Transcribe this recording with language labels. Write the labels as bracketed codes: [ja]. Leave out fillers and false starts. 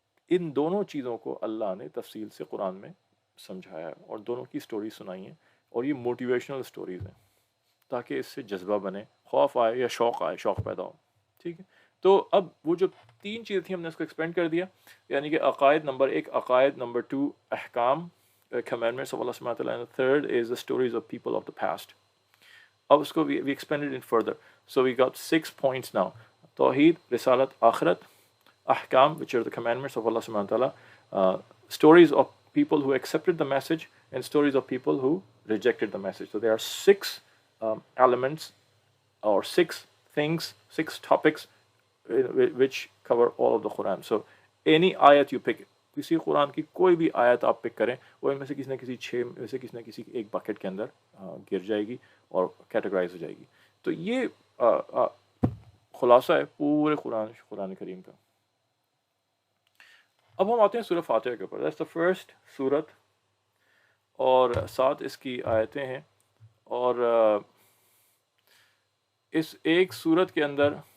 [ur] ان دونوں چیزوں کو اللہ نے تفصیل سے قرآن میں سمجھایا ہے، اور دونوں کی سٹوری سنائی ہیں، اور یہ موٹیویشنل سٹوریز ہیں تاکہ اس سے جذبہ بنے، خوف آئے یا شوق آئے، شوق پیدا ہو، ٹھیک ہے؟ تو اب وہ جو 3 چیزیں تھیں ہم نے اس کو ایکسپینڈ کر دیا، یعنی کہ عقائد نمبر 1 عقائد، نمبر 2 احکام [en] commandments of Allah subhanahu wa ta'ala, and the third is the stories of people of the past. [ur] اب اس کو [en] we expanded it further, so we got 6 points now: توحید، رسالت، آخرت، ahkam, which are the commandments of Allah subhanahu wa ta'ala, stories of people who accepted the message, and stories of people who rejected the message. So there are 6 elements or 6 things, 6 topics which cover all of the Quran. So any ayat you pick, [ur] کسی قرآن کی کوئی بھی آیت آپ پک کریں، وہ ان میں سے کسی نہ کسی 6 میں سے کسی نہ کسی ایک بکٹ کے اندر گر جائے گی اور کیٹیگرائز ہو جائے گی۔ تو یہ خلاصہ ہے پورے قرآن کریم کا۔ اب ہم آتے ہیں سورہ فاتحہ کے اوپر۔ [en] That's the first [ur] سورت، اور 7 اس کی آیتیں ہیں، اور اس ایک سورت کے اندر